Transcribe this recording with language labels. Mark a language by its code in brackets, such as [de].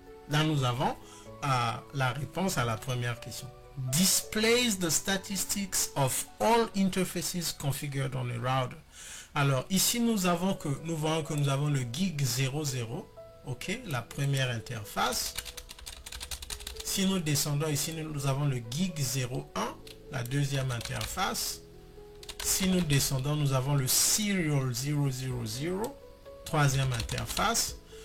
[fr] Là, nous avons la réponse à la première question. [en] Displays the statistics of all interfaces configured on a router. [fr] Alors ici nous voyons que nous avons le gig 00, ok, la première interface. Si nous descendons ici, nous avons le gig 01, la deuxième interface. Si nous descendons, nous avons le serial 000, troisième interface.